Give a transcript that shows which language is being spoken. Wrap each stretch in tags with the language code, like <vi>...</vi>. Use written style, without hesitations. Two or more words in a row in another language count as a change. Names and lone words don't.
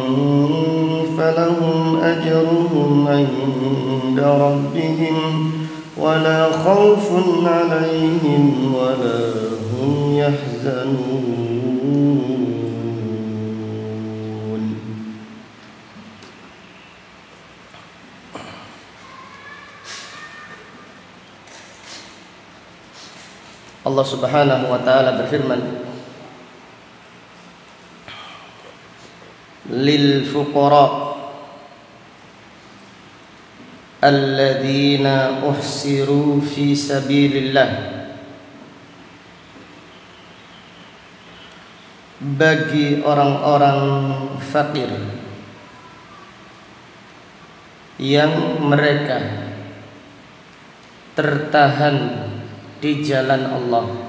<ar>فلهم أجرهم عند ربهم ولا خوف عليهم ولا هم يحزنون.</ar> <id>Allah</id> <ar>سبحانه وتعالى</ar> <id>berfirman,</id> <ar>للفقراء الذين أحصروا في سبيل الله,</ar> <id>bagi orang-orang fakir yang mereka tertahan di jalan Allah.</id>